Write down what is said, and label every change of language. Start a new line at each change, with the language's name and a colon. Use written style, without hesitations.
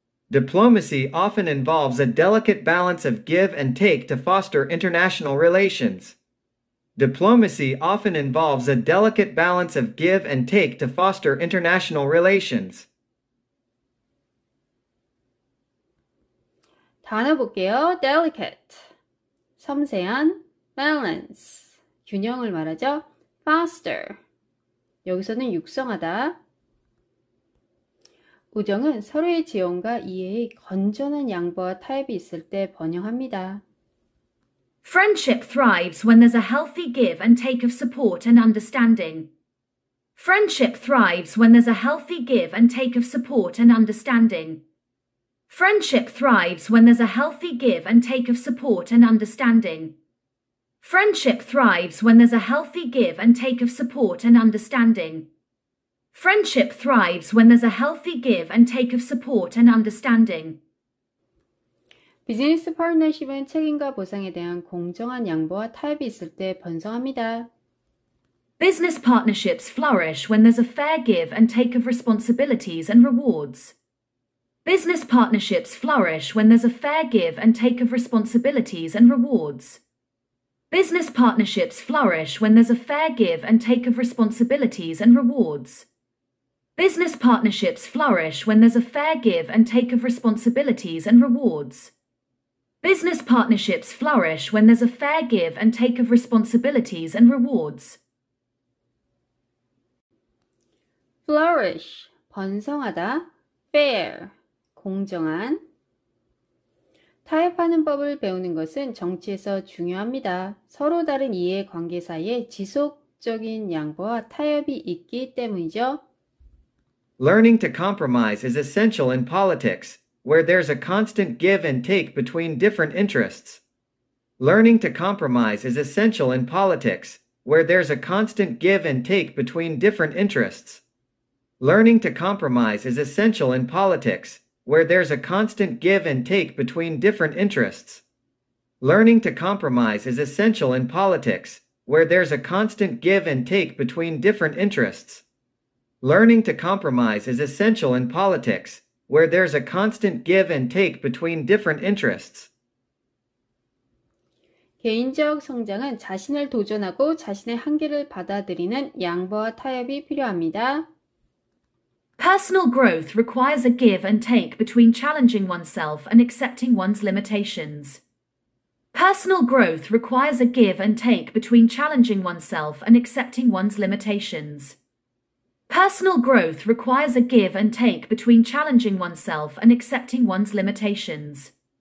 English: Diplomacy often involves a delicate balance of give and take to foster international relations. Diplomacy often involves a delicate balance of give and take to foster international relations.
Korean: 단어 볼게요. delicate, 섬세한, balance, 균형을 말하죠. foster, 여기서는 육성하다. 우정은 서로의 지원과 이해의 건전한 양보와 타협이 있을 때 번영합니다.
English: Friendship thrives when there's a healthy give and take of support and understanding. Friendship thrives when there's a healthy give and take of support and understanding. Friendship thrives when there's a healthy give and take of support and understanding. Friendship thrives when there's a healthy give and take of support and understanding. Friendship thrives when there's a healthy give and take of support and understanding.
Korean: 비즈니스 파트너십은 책임과 보상에 대한 공정한 양보와 타협이 있을 때 번성합니다.
English: Business partnerships flourish when there's a fair give and take of responsibilities and rewards. Business partnerships flourish when there's a fair give and take of responsibilities and rewards. Business partnerships flourish when there's a fair give and take of responsibilities and rewards. Business partnerships flourish when there's a fair give and take of responsibilities and rewards. Business partnerships flourish when there's a fair give and take of responsibilities and rewards.
Korean: flourish, 번성하다. fair, 공정한. 타협하는 법을 배우는 것은 정치에서 중요합니다. 서로 다른 이해 관계 사이에 지속적인 양보와 타협이 있기 때문이죠.
English: Learning to compromise is essential in politics, where there's a constant give and take between different interests. Learning to compromise is essential in politics, where there's a constant give and take between different interests. Learning to compromise is essential in politics, where there's a constant give and take between different interests. Learning to compromise is essential in politics, where there's a constant give and take between different interests. Learning to compromise is essential in politics, where there's a constant give and take between different interests.
Korean: 개인적 성장은 자신을 도전하고 자신의 한계를 받아들이는 양보와 타협이 필요합니다.
English: Personal growth requires a give and take between challenging oneself and accepting one's limitations. Personal growth requires a give and take between challenging oneself and accepting one's limitations. Personal growth requires a give and take between challenging oneself and accepting one's limitations.